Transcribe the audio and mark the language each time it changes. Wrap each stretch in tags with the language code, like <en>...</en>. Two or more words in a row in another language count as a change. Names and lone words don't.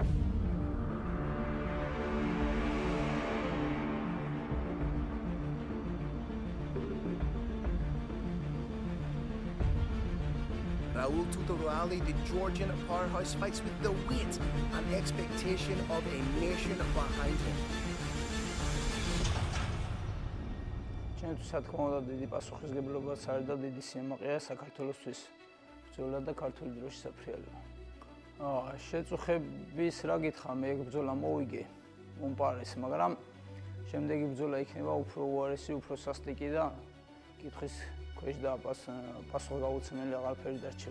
<en>Rauli Tutarauli, the Georgian powerhouse, fights with the weight and expectation of a nation behind him.</en> <ka>ჩემთვის რა თქმა უნდა დიდი პასუხისმგებლობაც არის და დიდი სიამაყეა საქართველოსთვის ბრძოლა და ქართული დროშის საფრიალება. შეწუხების რა გითხრა, მე ეგ ბრძოლა მოვიგე უმპარეს, მაგრამ შემდეგი ბრძოლა იქნება უფრო უარესი, უფრო სასტიკი და კითხვის ქვეშ და პასუხგაუცემელი აღარაფერი დარჩება.</ka>